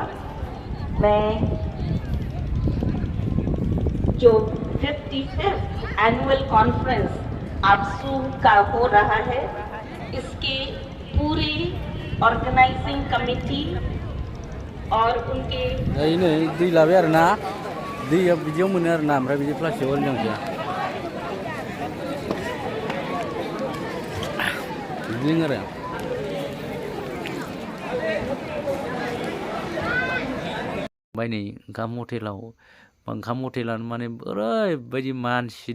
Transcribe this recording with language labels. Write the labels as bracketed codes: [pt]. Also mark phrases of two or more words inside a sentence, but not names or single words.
[hi] मैं जो 55th एनुअल कॉन्फ्रेंस आपसू का हो रहा है इसके ऑर्गेनाइजिंग कमेटी और उनके [brx] ini दै लाबाय आरो ना दैया बिदियाव मोनो आरो ना ओमफ्राय बिदि प्लास्टिकआव लोंसै बिदिनो आरो ओमफ्राय नै ओंखाम हटेलानो माने ओरैबायदि मानसि